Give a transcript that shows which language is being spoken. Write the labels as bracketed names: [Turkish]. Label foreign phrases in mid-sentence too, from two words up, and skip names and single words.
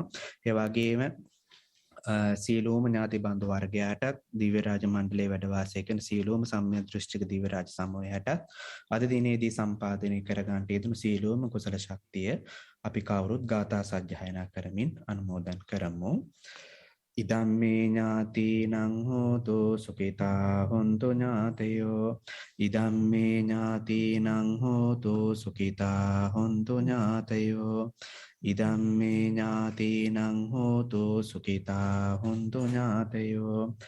[Sinhala] ඒ වගේම සියලුම ඥාති බන්දු වර්ගයාටත් දිව්‍ය රාජ මණ්ඩලයේ වැඩ වාසය කරන සියලුම සම්මිය දෘෂ්ටික දිව්‍ය රාජ සමූහයටත් අද දිනේදී සම්පාදනය කර ගන්නට යෙදුණු සියලුම කුසල ශක්තිය අපි කවුරුත් ගාථා සජ්ජායනා කරමින් අනුමෝදන් කරමු. [Pali] ඉදම්මේ ඥාතිනං හෝතු සුඛිතා හොන්තු ඥාතයෝ ඉදම්මේ ඥාතිනං හෝතු සුඛිතා හොන්තු ඥාතයෝ ඉදම්මේ ඥාතිනං හෝතු සුඛිතා හොන්තු ඥාතයෝ